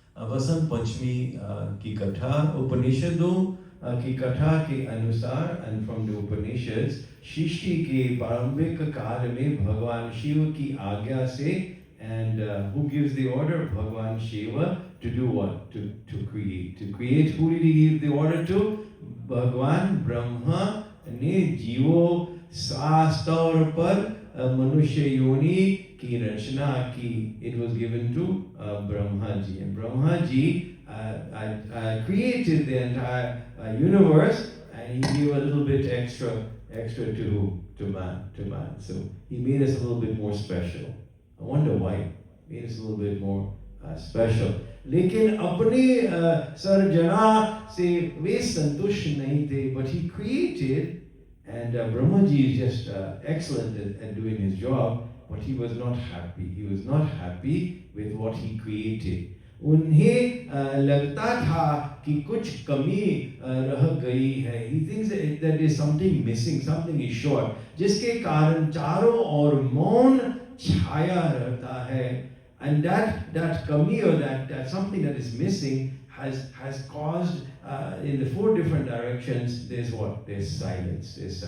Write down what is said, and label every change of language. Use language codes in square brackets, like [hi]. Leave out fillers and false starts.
[hi] Basant Panchami की कथा उपनिषदों की कथा के अनुसार [en] and from the Upanishads [hi] सृष्टि के प्रारंभिक काल में भगवान शिव की आज्ञा से [en] and who gives the order? Bhagwan Shiva to do what? To create. To create, who did he give the order to? [hi] Bhagwan Brahma ने जीवों शास्त्र पर मनुष्य योनि की रचना की. [en] It was given to Brahma ji, and Brahma ji created the entire universe, and he gave a little bit extra to man. So he made us a little bit more special. I wonder why. Made us a little bit more special. [hi] लेकिन अपने सर्जना से वे संतुष्ट नहीं थे. [en] But he created, and Brahmaji is just excellent at doing his job, but he was not happy. He was not happy with what he created. [hi] उन्हें लगता था कि कुछ कमी रह गई है. [en] He thinks that there is something missing, something is short, [hi] जिसके कारण चारों ओर मौन छाया रहता है. [en] And that kami, or that something that is missing has caused in the four different directions, there's what? There's silence.